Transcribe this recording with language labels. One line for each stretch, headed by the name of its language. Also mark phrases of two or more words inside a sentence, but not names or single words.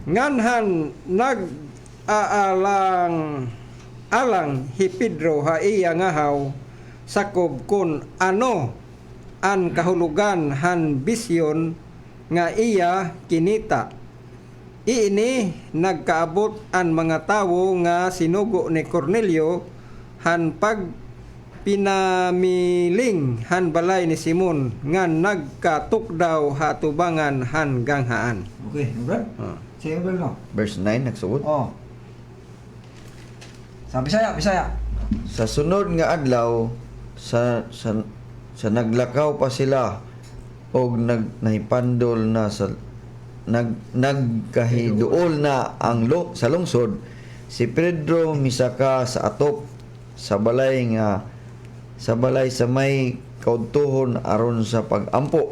Waray: Ngan han alang hi Pedro ha iya ngahaw sakob kun ano an kahulugan han bisyon nga iya kinita. Iini nagkaabot an mga tawo nga sinugo ni Cornelio han pag pinamiling han balay ni Simon nga nagkatukdaw hatubangan han ganghaan.
Cebuano: Okay, Brad. Sige, Brad, no? Verse 9 nagsuot. Oh. Sa Bisaya. Sa sunod nga adlaw sa naglakaw pa sila og nahipandol na sa nagkahiduol na ang sa lungsod, si Pedro misaka sa atop sa balay sa may kaudtuhon aron sa pagampo.